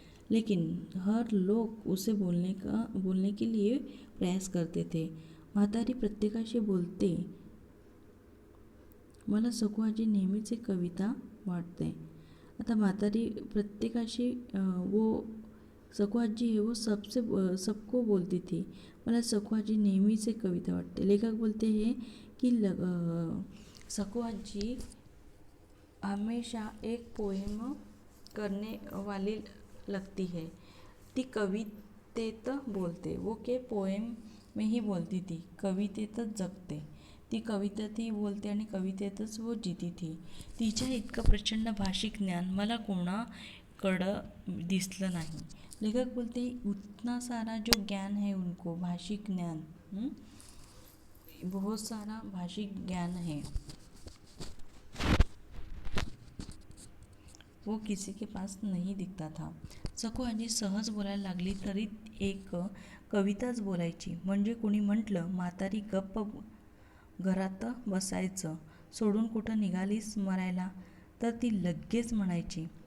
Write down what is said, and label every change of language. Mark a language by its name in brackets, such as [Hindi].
[Hindi] लेकिन हर लोग उसे बोलने के लिए प्रयास करते थे. [Marathi] म्हातारी प्रत्येकाशी बोलते. मला सकू आजी नेहमीच एक कविता वाटते. आता म्हातारी प्रत्येकाशी [Hindi] वो सकू आजी है वो सबको बोलती थी. [Marathi] मला सकू आजी नेहमीच एक कविता वाटते. [Hindi] लेखक बोलते हैं कि सकू आजी हमेशा एक पोएम करने वाली लगती है. [Marathi] ती कवितेत बोलते, [Hindi] वो के पोएम में ही बोलती थी, [Marathi] कवितेतच जगते. ती कवितेतही बोलते आणि कवितेतच [Hindi] वो जीती थी. [Marathi] तिच्या इतकं प्रचंड भाषिक ज्ञान मला कोणाकडं दिसलं नाही. [Hindi] लेखक बोलते उतना सारा जो ज्ञान है उनको, भाषिक ज्ञान, बहुत सारा भाषिक ज्ञान है, वो किसी के पास नहीं दिखता था. [Marathi] सकू आजी सहज बोलायला लागली तरी एक कविताच बोलायची. म्हणजे कोणी म्हटलं म्हातारी गप्प घरात बसायचं सोडून कुठं निघालीस मरायला, तर ती लगेच म्हणायची.